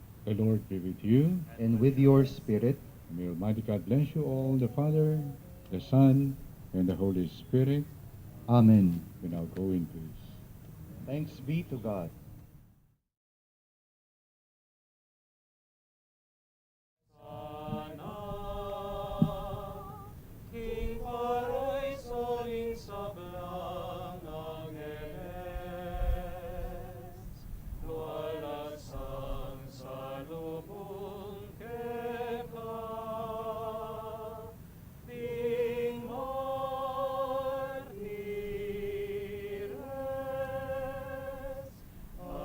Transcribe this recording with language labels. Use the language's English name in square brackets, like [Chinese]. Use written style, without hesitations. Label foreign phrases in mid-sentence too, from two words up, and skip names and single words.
[English] The Lord be with you. and with your spirit. And may Almighty God bless you all, the Father, the Son, and the Holy Spirit. Amen. We now go in peace. Thanks be to God. [Pampanga] King Paroy soling sablang angeles, wala sang salubong keka, ding mortires,